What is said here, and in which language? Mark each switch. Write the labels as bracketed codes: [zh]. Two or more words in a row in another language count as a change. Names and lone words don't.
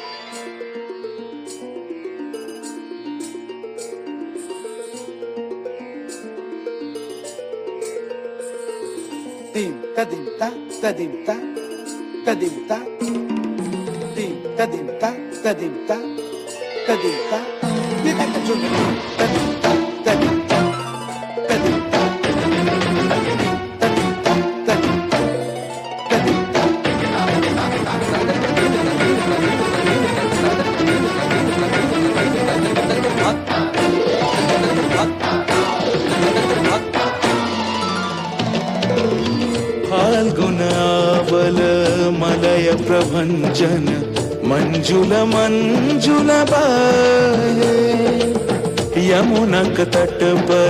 [tr] Dim ta dim ta ta dim ta ta dim ta dim ta dim ta ta dim ta ta dim ta bir dakika çok ta dim ta ta dim ta ta dim ta ta dim ta ta dim ta ta dim ta [hi] फाल्गुनावल मलय प्रभंजन मंजुल मंजुल बाहे यमुनक तट पर